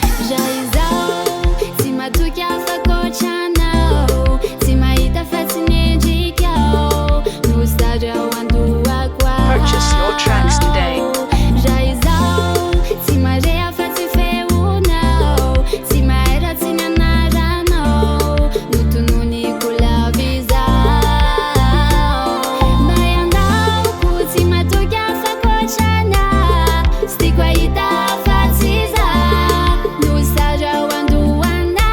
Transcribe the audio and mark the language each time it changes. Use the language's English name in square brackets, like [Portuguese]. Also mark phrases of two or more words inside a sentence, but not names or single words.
[Malagasy] Raha izaho tsy matoky hafa ankoatranao, tsy mahita fa tsy nendrikao, no sady ao andohako ao. [English] Purchase your tracks today. [Malagasy] Raha izaho tsy mare hafa tsy feonao, tsy mahay raha tsy ny anaranao, no tononiko lava izaho. Mahay andaoko tsy matoky hafa ankoatranao, tsy tiako hahita hafa tsy izaho, no sady ao andohanao.